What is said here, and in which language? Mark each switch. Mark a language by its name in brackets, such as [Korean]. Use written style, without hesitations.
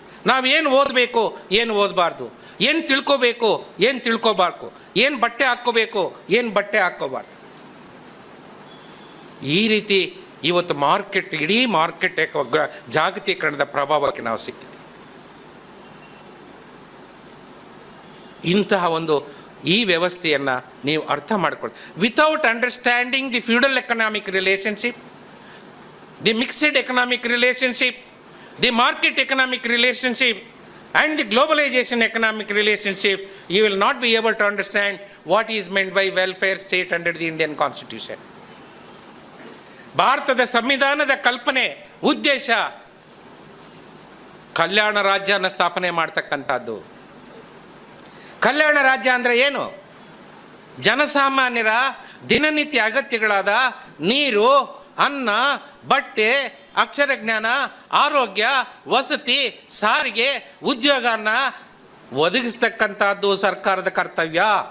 [Kannada] ನಾವೇನು ಓದಬೇಕು, ಏನು ಓದಬಾರ್ದು, ಏನು ತಿಳ್ಕೋಬೇಕು, ಏನು ತಿಳ್ಕೋಬಾರ್ದು, ಏನು ಬಟ್ಟೆ ಹಾಕ್ಕೋಬೇಕು, ಏನು ಬಟ್ಟೆ ಹಾಕ್ಕೋಬಾರ್ದು. ಈ ರೀತಿ ಇವತ್ತು ಮಾರ್ಕೆಟ್, ಇಡೀ ಮಾರ್ಕೆಟ್ ಜಾಗತೀಕರಣದ ಪ್ರಭಾವಕ್ಕೆ ನಾವು ಸಿಗ್ತೀವಿ. ಇಂತಹ ಒಂದು ಈ ವ್ಯವಸ್ಥೆಯನ್ನು ನೀವು ಅರ್ಥ ಮಾಡ್ಕೊಳ್ಳಿ. [English] Without understanding the feudal economic relationship, the mixed economic relationship, the market economic relationship and the globalization economic relationship, you will not be able to understand what is meant by welfare state under the Indian Constitution. [Kannada] ಭಾರತದ ಸಂವಿಧಾನದ ಕಲ್ಪನೆ, ಉದ್ದೇಶ ಕಲ್ಯಾಣ ರಾಜ್ಯನ ಸ್ಥಾಪನೆ ಮಾಡ್ತಕ್ಕಂಥದ್ದು. ಕಲ್ಯಾಣ ರಾಜ್ಯ ಅಂದರೆ ಏನು? ಜನಸಾಮಾನ್ಯರ ದಿನನಿತ್ಯ ಅಗತ್ಯಗಳಾದ ನೀರು, ಅನ್ನ, ಬಟ್ಟೆ, ಅಕ್ಷರ ಜ್ಞಾನ, ಆರೋಗ್ಯ, ವಸತಿ, ಸಾರಿಗೆ, ಉದ್ಯೋಗನ ಒದಗಿಸ್ತಕ್ಕಂಥದ್ದು ಸರ್ಕಾರದ ಕರ್ತವ್ಯ.